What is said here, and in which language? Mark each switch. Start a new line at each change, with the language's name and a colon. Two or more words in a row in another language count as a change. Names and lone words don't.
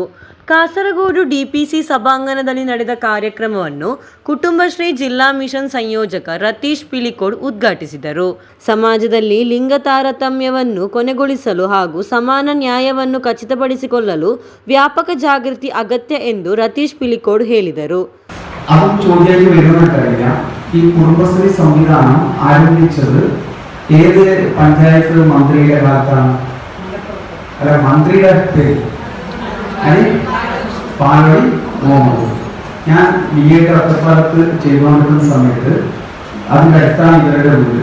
Kannada: ಕಾಸರಗೋಡು DPC ಸಭಾಂಗಣದಲ್ಲಿ ನಡೆದ ಕಾರ್ಯಕ್ರಮವನ್ನು ಕುಟುಂಬಶ್ರೀ ಜಿಲ್ಲಾ ಮಿಷನ್ ಸಂಯೋಜಕ ರತೀಶ್ ಪಿಲಿಕೋಡ್ ಉದ್ಘಾಟಿಸಿದರು. ಸಮಾಜದಲ್ಲಿ ಲಿಂಗ ತಾರತಮ್ಯವನ್ನು ಕೊನೆಗೊಳಿಸಲು ಹಾಗೂ ಸಮಾನ ನ್ಯಾಯವನ್ನು ಖಚಿತಪಡಿಸಿಕೊಳ್ಳಲು ವ್ಯಾಪಕ ಜಾಗೃತಿ ಅಗತ್ಯ ಎಂದು ರತೀಶ್ ಪಿಲಿಕೋಡ್ ಹೇಳಿದರು.
Malayalam: അതും ചോദ്യമായിട്ട് വരുന്നതറിയില്ല. ഈ കുടുംബശ്രീ സംവിധാനം ആരംഭിച്ചത് ഏത് പഞ്ചായത്ത് മന്ത്രിയുടെ കാലത്താണ്? അല്ല, മന്ത്രിയുടെ പേര് പാലടി മുഹമ്മദ്. ഞാൻ BA ഒറ്റപ്പാലത്ത് ചെയ്തുകൊണ്ടിരുന്ന സമയത്ത് അതിൻ്റെ അടുത്താണ് ഇവരുടെ വീട്.